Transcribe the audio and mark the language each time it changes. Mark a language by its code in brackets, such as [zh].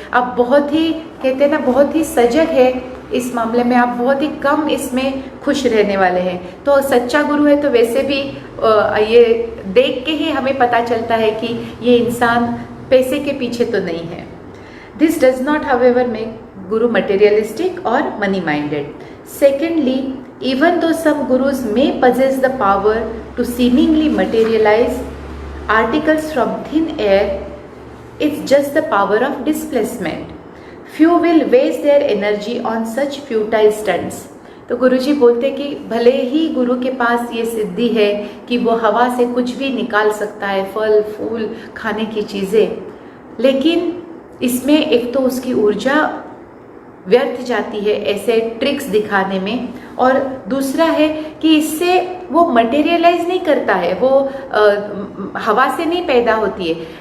[hi] आप बहुत ही कहते हैं ना, बहुत ही सजग है इस मामले में, आप बहुत ही कम इसमें खुश रहने वाले हैं। तो सच्चा गुरु है तो वैसे भी ये देख के ही हमें पता चलता है कि ये इंसान पैसे के पीछे तो नहीं है। [en] This does not however make guru materialistic और money minded. Secondly, even though some gurus may possess the power to seemingly materialize articles from thin air, it's just the power of displacement. Few will waste their energy on such futile stunts. [hi] तो गुरुजी बोलते कि भले ही गुरु के पास ये सिद्धि है कि वो हवा से कुछ भी निकाल सकता है, फल फूल खाने की चीज़ें, लेकिन इसमें एक तो उसकी ऊर्जा व्यर्थ जाती है ऐसे ट्रिक्स दिखाने में, और दूसरा है कि इससे वो मटेरियलाइज नहीं करता है, वो हवा से नहीं पैदा होती है।